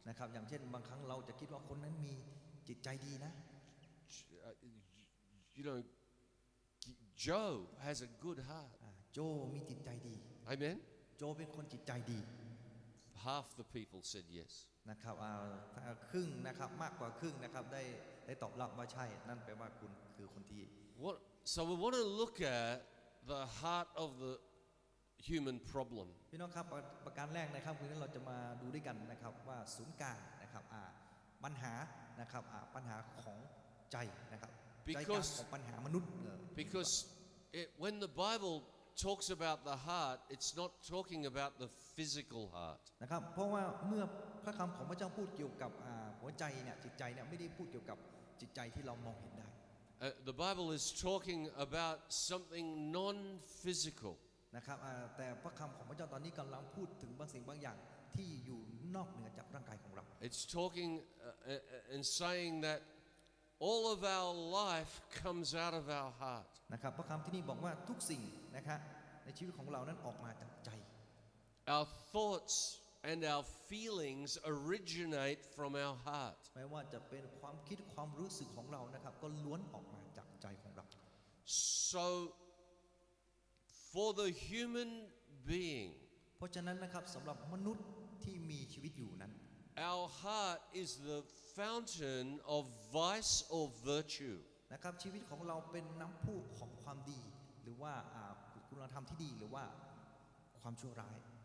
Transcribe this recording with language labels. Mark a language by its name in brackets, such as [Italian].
[Thai] นะครับอย่างเช่นบางครั้งเราจะคิดว่าคนนั้นมีจิตใจดีนะ [English] You know, Joe has a good heart. [Thai] โจมีจิตใจดี [English] Amen? [Thai] โจเป็นคนจิตใจดี [English] Half the people said yes. [Thai] นะครับถ้าครึ่งนะครับมากกว่าครึ่งนะครับได้ตอบรับว่าใช่นั่นแปลว่าคุณคือคนที่ [English] So we want to look at the heart of the human problem. [Thai] พี่น้องครับประการแรกนะครับคืนนี้เราจะมาดูด้วยกันนะครับว่าศูนย์กลางนะครับปัญหานะครับปัญหาของใจนะครับใจกลางของปัญหามนุษย์ [English] Because when the Bible talks about the heart, it's not talking about the physical heart. [Thai] นะครับเพราะว่าเมื่อพระคำของพระเจ้าพูดเกี่ยวกับหัวใจเนี่ยจิตใจเนี่ยไม่ได้พูดเกี่ยวกับจิตใจที่เรามองเห็นได้ [English] The Bible is talking about something non-physical. [Thai] นะครับแต่พระคำของพระเจ้าตอนนี้กำลังพูดถึงบางสิ่งบางอย่างที่อยู่นอกเหนือจากร่างกายของเรา [English] It's talking and saying that all of our life comes out of our heart. [Thai] นะครับพระคำที่นี่บอกว่าทุกสิ่งนะครับในชีวิตของเรานั้นออกมาจากใจ [English] Our thoughts and our feelings originate from our heart. [Thai] ไม่ว่าจะเป็นความคิดความรู้สึกของเรานะครับก็ล้วนออกมาจากใจของเรา [English] So for the human being, [Thai] เพราะฉะนั้นนะครับสำหรับมนุษย์ที่มีชีวิตอยู่นั้น [English] our heart is the fountain of vice or virtue. [Thai] นะครับชีวิตของเราเป็นน้ำพุของความดีหรือว่าคุณธรรมที่ดีหรือว่าความชั่วร้าย